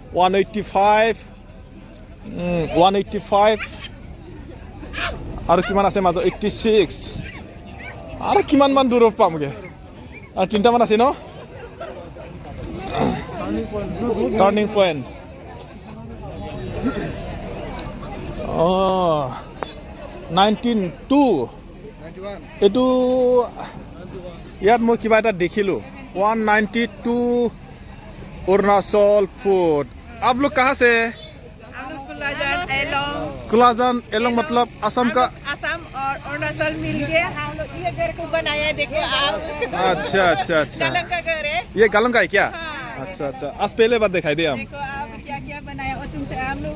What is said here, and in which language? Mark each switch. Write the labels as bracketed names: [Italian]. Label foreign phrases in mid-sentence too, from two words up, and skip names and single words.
[Assamese] 185 আৰু কিমান আছে মাজত 86 আৰু কিমানমান দূৰত পামগৈ আৰু 3টামান আছে ন টাৰ্ণিং পইণ্ট অঁ [Hindi] 19 [Assamese] এইটো ইয়াত মই কিবা এটা দেখিলোঁ 192 অৰুণাচল ফুড [Hindi] आप लोग कहाँ से कुलाजन एलोंग मतलब असम का असम और अरुणाचल मिल के हम लोग ये घर को बनाया है देखो आप अच्छा अच्छा अच्छा गालंग का घर है ये गालंग का है क्या हाँ। अच्छा अच्छा आज पहले बार दिखाई दिया हम देखो आप क्या क्या बनाया और तुमसे हम लोग